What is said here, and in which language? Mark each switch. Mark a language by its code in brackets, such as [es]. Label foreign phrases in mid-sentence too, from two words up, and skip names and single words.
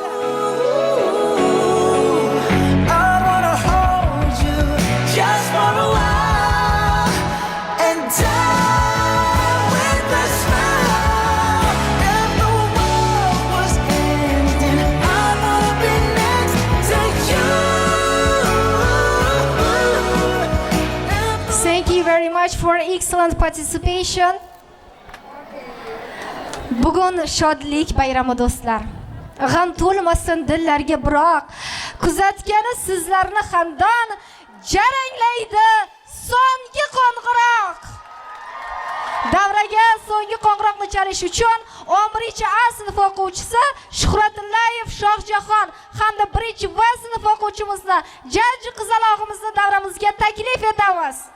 [en] I wanna hold you just for a while and die with a smile. If the world was ending, I wanna be next to you. Thank you very much for excellent participation. [uz] Bugun shodlik bayrami do'stlar. G'am to'lmasin dillarga, biroq kuzatgani sizlarni hamdon jaranglaydi so'nggi qo'ng'iroq. Davraga so'nggi qo'ng'iroqni chalish uchun 11-A sinf o'quvchisi Shuhratullayev Shohjahon hamda 1-B sinf o'quvchimizni jajji qizalog'imizni davramizga taklif etamiz.